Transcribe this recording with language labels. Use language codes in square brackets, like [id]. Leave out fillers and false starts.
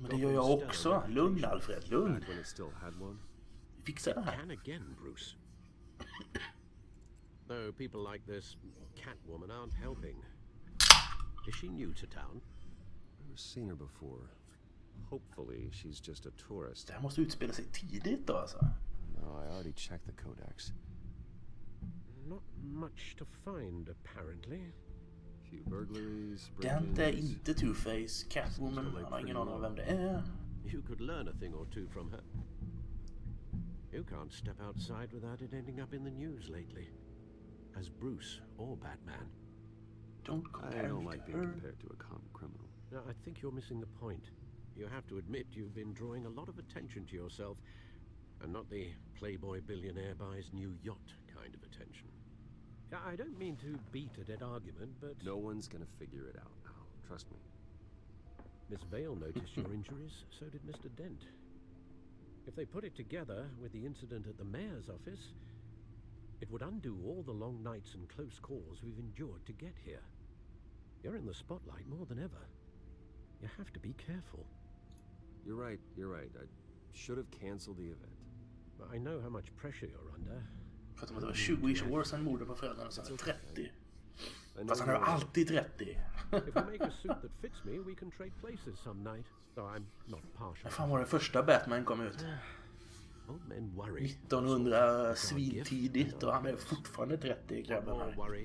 [sv] Men det gör jag också. Lugn, Alfred, lugn. [en] When it still had one. [sv] Fixa det här. [en] Can again, Bruce. Though people like this Catwoman aren't helping. Is she new to town? I've seen her before. Hopefully she's just a tourist. [sv] Det här måste utspela sig tidigt då alltså. [en] No, I already checked the codex. Not much to find, apparently. Few burglaries, [sv] Det är inte Two-Face, Catwoman. Han har ingen aning om vem det är. [en] You could learn a thing or two from her. You can't step outside without it ending up in the news lately. As Bruce or Batman. Don't compare I don't me like to being her. compared to a common criminal. No, I think you're missing the point. You have to admit you've been drawing a lot of attention to yourself, and not the playboy billionaire buys new yacht kind of attention. I don't mean to beat a dead argument, but... No one's gonna figure it out now. Trust me. Miss Vale noticed your injuries, so did Mr. Dent. If they put it together with the incident at the mayor's office, it would undo all the long nights and close calls we've endured to get here. You're in the spotlight more than ever. You have to be careful. You're right, I should have canceled the event. I know how much pressure you're under. [sv] För att det var 20 år sedan mordet på föräldrarna, så han är 30. Fast han är alltid 30. [en] If we make a suit that fits me, we can trade places some night. Though I'm not partial. [sv] När fan var det första Batman kom ut? 1900 svintidigt och han är fortfarande 30, grabben här.